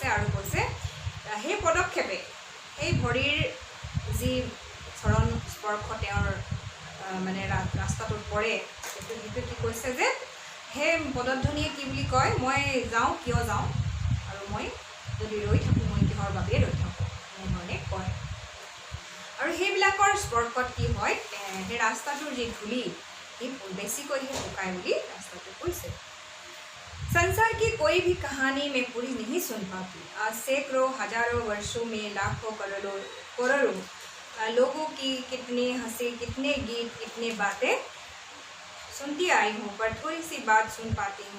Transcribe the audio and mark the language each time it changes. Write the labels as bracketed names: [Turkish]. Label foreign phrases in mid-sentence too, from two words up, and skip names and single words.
[Assamese] আৰু কৈছে সেই পদক্ষেপে সেই ভৰিৰ যি চৰণ স্পৰ্শ তেওঁৰ মানে ৰাস্তাটোত পৰে, সেইটো কি কৈছে যে সেই পদধ্বনিয়ে কি বুলি কয়, মই যাওঁ কিয় যাওঁ, আৰু মই যদি ৰৈ থাকোঁ মই কিহৰ বাবে ৰৈ থাকোঁ, এনেধৰণে কয়। আৰু সেইবিলাকৰ স্পৰ্শত কি হয়, সেই ৰাস্তাটোৰ যি ধূলি সেই বেছিকৈ সেই শুকায় বুলি ৰাস্তাটো কৈছে। [Hindi] संसार की कोई भी कहानी मैं पूरी नहीं सुन पाती। आज सैकड़ों हजारों वर्षों में लाखों करोड़ों लोगों की कितने हंसे, कितने गीत, कितने बातें सुनती आई हूँ, पर थोड़ी सी बात सुन पाती हूँ।